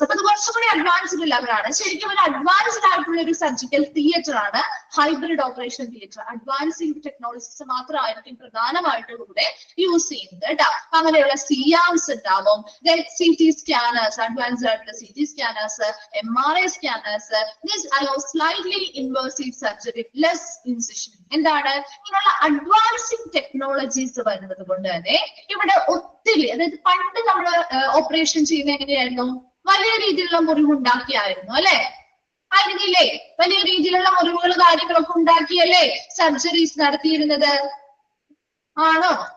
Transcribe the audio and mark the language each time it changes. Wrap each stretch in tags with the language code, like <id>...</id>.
<ml>അപ്പൊ അത് കുറച്ചുകൂടി അഡ്വാൻസ്ഡ് ലെവലാണ്. ശരിക്കും ഒരു അഡ്വാൻസ്ഡ് ആയിട്ടുള്ള ഒരു സർജിക്കൽ തിയേറ്റർ ആണ് hybrid operation theatre. Advancing technologies മാത്രമായിരിക്കും പ്രധാനമായിട്ടും ഇവിടെ യൂസ് ചെയ്യുന്നത് കേട്ടോ. അങ്ങനെയുള്ള CIAMs ഉണ്ടാവും. CT സ്കാനേഴ്സ്, അഡ്വാൻസ്ഡ് ആയിട്ടുള്ള CT scanners, MRI scanners.</ml> <en>This allows slightly invasive surgery, less incision.</en> <ml>എന്താണ് ഇങ്ങനെയുള്ള അഡ്വാൻസിംഗ് ടെക്നോളജീസ് വരുന്നത് കൊണ്ട് തന്നെ ഇവിടെ ഒത്തിരി, അതായത് പണ്ട് നമ്മൾ ഓപ്പറേഷൻ ചെയ്യുന്ന എങ്ങനെയായിരുന്നു? വലിയ രീതിയിലുള്ള മുറിവ് ഉണ്ടാക്കിയായിരുന്നു അല്ലെ? ആയിരുന്നില്ലേ? വലിയ രീതിയിലുള്ള മുറിവുകൾ കാര്യങ്ങളൊക്കെ ഉണ്ടാക്കിയല്ലേ സർജറീസ് നടത്തിയിരുന്നത്? ആണോ?</ml>